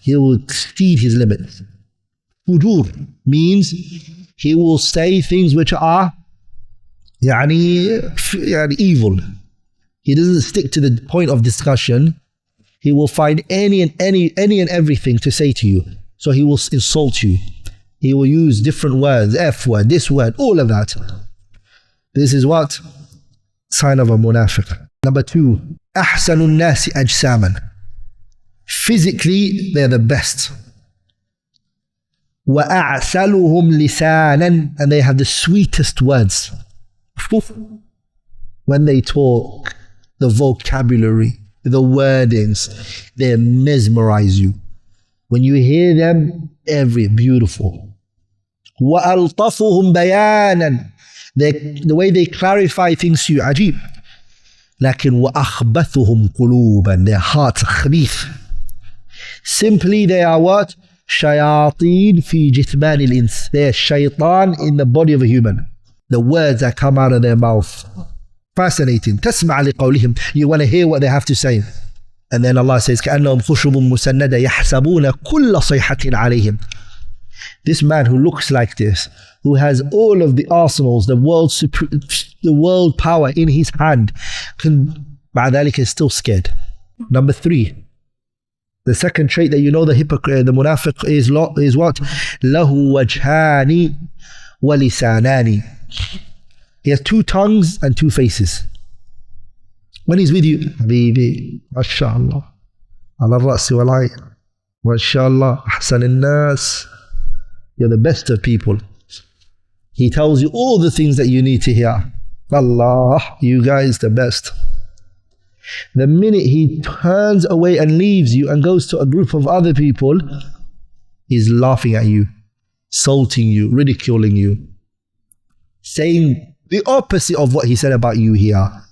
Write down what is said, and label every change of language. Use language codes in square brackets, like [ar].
[en] He will exceed his limits. Fujur means he will say things which are evil. He doesn't stick to the point of discussion. He will find any and everything to say to you. So he will insult you. He will use different words, F word, this word, all of that. This is what? Sign of a munafiq. Number two, [ar] أحسن الناس أجساما. [en] Physically, they're the best. [ar] وَأَعْسَلُهُمْ لِسَانًا, [en] and they have the sweetest words. When they talk, the vocabulary, the wordings, they mesmerize you. When you hear them, beautiful. [ar] وَأَلْطَفُهُمْ بَيَانًا, [en] the way they clarify things to you, [ar] عجيب. لكن وَأَخْبَثُهُمْ قُلُوبًا, [en] their hearts [ar] خبيث. [en] Simply, they are what? [ar] شياطين في جثمان الإنس. [en] They are shaitan in the body of a human. The words that come out of their mouth, fascinating. [ar] تسمع لقولهم, [en] you want to hear what they have to say. And then Allah says, [ar] كأنهم خشب مسندة يحسبون كل صيحة عليهم. [en] This man who looks like this, who has all of the arsenals, the world power in his hand, [ar] مع ذلك [en] is still scared. Number three, the second trait that you know the hypocrite, the munafiq is what? [ar] له وجهان ولسانان. [en] He has two tongues and two faces. When he's with you, [ar] حبيبي ما شاء الله على الرأس والعين ما شاء الله أحسن الناس, [en] you're the best of people. He tells you all the things that you need to hear. Allah, you guys the best. The minute he turns away and leaves you and goes to a group of other people, he's laughing at you, insulting you, ridiculing you, saying the opposite of what he said about you here.